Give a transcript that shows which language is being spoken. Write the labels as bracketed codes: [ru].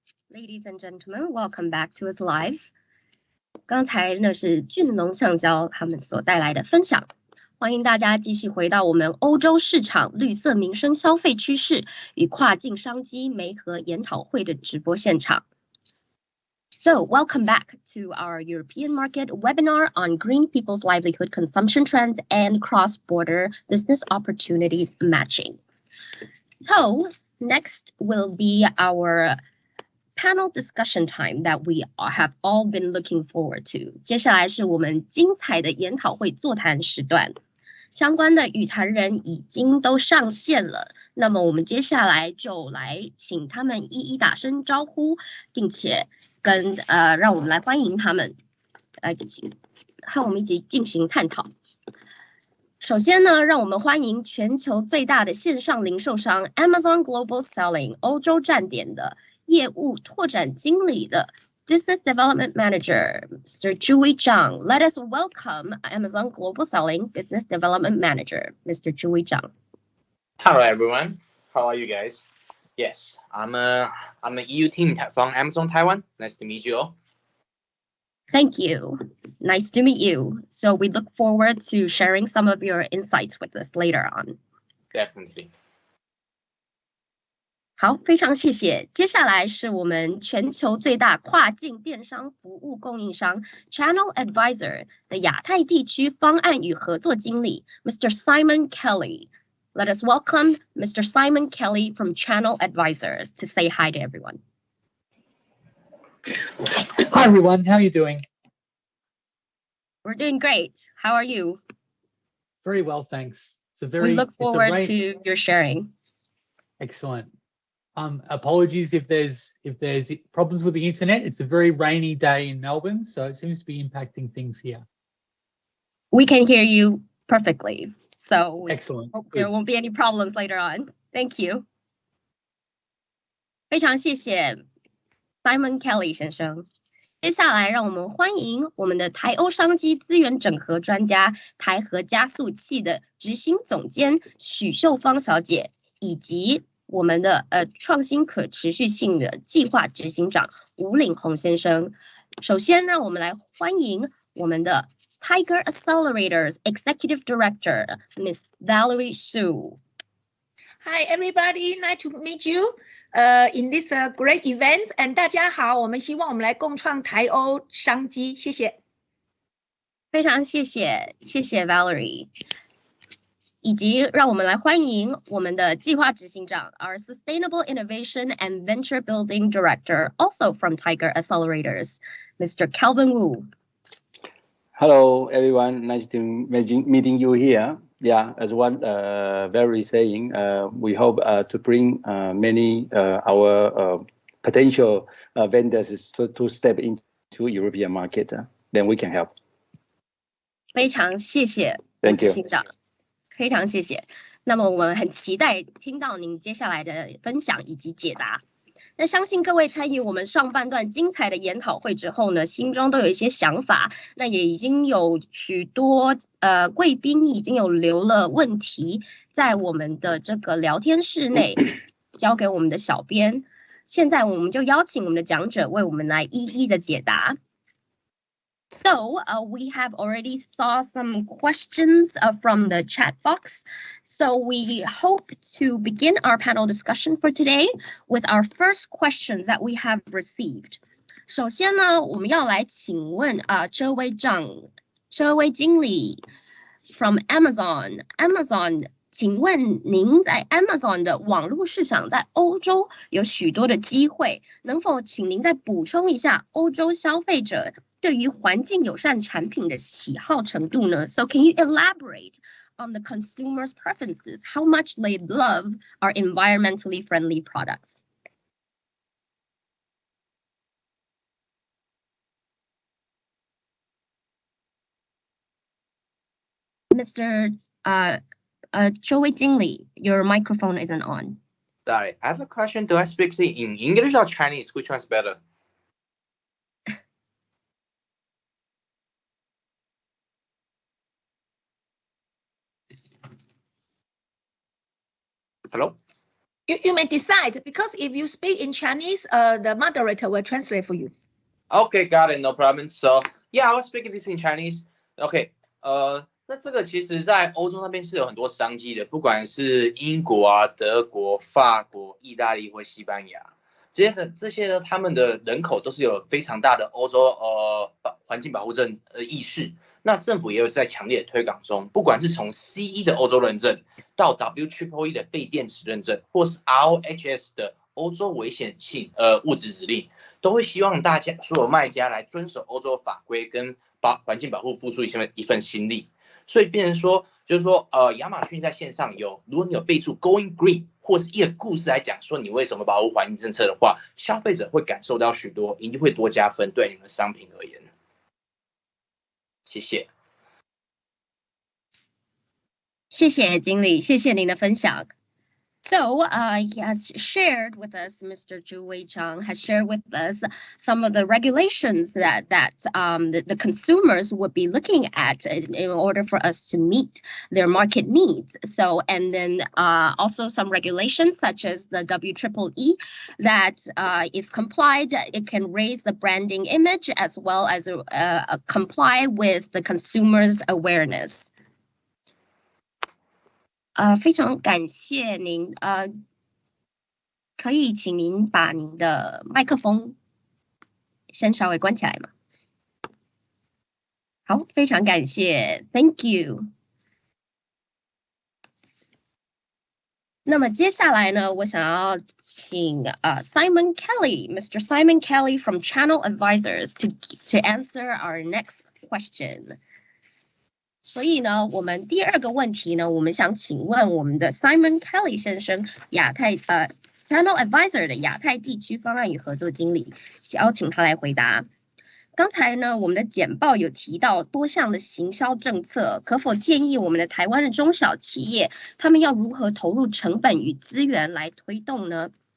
[en] Ladies and gentlemen, welcome back to us live. [zh] 刚才呢是俊龙橡胶他们所带来的分享，欢迎大家继续回到我们欧洲市场绿色民生消费趋势与跨境商机媒合研讨会的直播现场。 [en] So, welcome back to our European market webinar on green people's livelihood consumption trends and cross-border business opportunities matching. So, next will be our panel discussion time that we have all been looking forward to. [zh] 接下来是我们精彩的研讨会座谈时段，相关的与谈人已经都上线了。那么我们接下来就来请他们一一打声招呼，并且让我们来欢迎他们来和我们一起进行探讨。首先呢，让我们欢迎全球最大的线上零售商 Amazon Global Selling 欧洲站点的业务拓展经理的 [en] Business Development Manager, [zh] Mr. [en] Zhuyi Zhang. Let us welcome Amazon Global Selling Business Development Manager, Mr. Zhuyi Zhang. Hello, everyone. How are you guys? Yes, I'm a EU team from Amazon Taiwan. Nice to meet you all. Thank you. Nice to meet you. So we look forward to sharing some of your insights with us later on. Definitely. [zh] 好，非常谢谢。接下来是我们全球最大跨境电商服务供应商 Channel Advisor 的亚太地区方案与合作经理 Mr. [en] Simon Kelly. Let us welcome Mr. Simon Kelly from Channel Advisors to say hi to everyone. Hi, everyone. How are you doing? We're doing great. How are you? Very well, thanks. We look forward to your sharing. Excellent. Apologies if there's problems with the internet. It's a very rainy day in Melbourne, so it seems to be impacting things here. We can hear you perfectly, so Excellent. hope there won't be any problems later on. Thank you. [zh] 非常谢谢 Simon Kelly 先生。接下来，让我们欢迎我们的台欧商机资源整合专家、台核加速器的执行总监许秀芳小姐，以及我们的创新可持续性的计划执行长吴岭宏先生。首先，让我们来欢迎我们的 Tiger Accelerators Executive Director Miss Valerie Su. [en] Hi, everybody. Nice to meet you. In this great event, and [zh] 大家好，我们希望我们来共创台欧商机，谢谢。非常谢谢 Valerie， 以及让我们来欢迎我们的计划执行长 ， [en] Our Sustainable Innovation and Venture Building Director, also from Tiger Accelerators, Mr. Calvin Wu. Hello, everyone. Nice to meeting you here. Yeah, as what Valerie saying, we hope to bring many our potential vendors to step into European market. Then we can help. [zh] 非常谢谢执行长，非常谢谢。那么我们很期待听到您接下来的分享以及解答。那相信各位参与我们上半段精彩的研讨会之后呢，心中都有一些想法。那也已经有许多贵宾已经有留了问题在我们的这个聊天室内，交给我们的小编。现在我们就邀请我们的讲者为我们来一一的解答。 [en] So we have already saw some questions from the chat box. So we hope to begin our panel discussion for today with our first questions that we have received. [zh] 首先呢，我们要来请问这位经理 [en] from Amazon， [zh] 请问您在 Amazon 的网络市场在欧洲有许多的机会，能否请您再补充一下欧洲消费者对于环境友善产品的喜好程度呢？ [en] So can you elaborate on the consumers' preferences? How much they love our environmentally friendly products? Mr. [zh] 这位经理 [en] your microphone isn't on. Sorry, I have a question. Do I speak in English or Chinese? Which one's better? Hello? You may decide, because if you speak in Chinese, the moderator will translate for you. Okay, got it, no problem. So, yeah, I was speaking this in Chinese. [zh] Okay, 那这个其实在欧洲那边是有很多商机的，不管是英国啊、德国、法国、意大利或西班牙，这些呢，他们的人口都是有非常大的欧洲环境保护意识。那政府也有在强烈的推广中，不管是从 CE 的欧洲认证，到 WEEE 的废电池认证，或是 RoHS 的欧洲危险性物质指令，都会希望大家所有卖家来遵守欧洲法规跟环境保护付出一份心力。所以变成说，就是说亚马逊在线上如果你有备注 Going Green 或是一个故事来讲说你为什么保护环境政策的话，消费者会感受到许多，一定会多加分对你们的商品而言。谢谢。谢谢经理，谢谢您的分享。 [en] So he has shared with us, Mr. Zhu Weichang has shared with us some of the regulations that the consumers would be looking at in order for us to meet their market needs. So, and then also some regulations such as the WEEE that if complied, it can raise the branding image as well as comply with the consumers' awareness. [zh] 非常感谢您，可以请您把您的麦克风先稍微关起来吗？好，非常感谢 ， [en] Thank you。 [zh] 那么接下来呢，我想要请Simon Kelly，Mr. [en] Simon Kelly from Channel Advisors to answer our next question. [zh] 所以呢，我们第二个问题呢，我们想请问我们的 Simon Kelly 先生，Channel Advisor 的亚太地区方案与合作经理，邀请他来回答。刚才呢，我们的简报有提到多项的行销政策，可否建议我们的台湾的中小企业，他们要如何投入成本与资源来推动呢？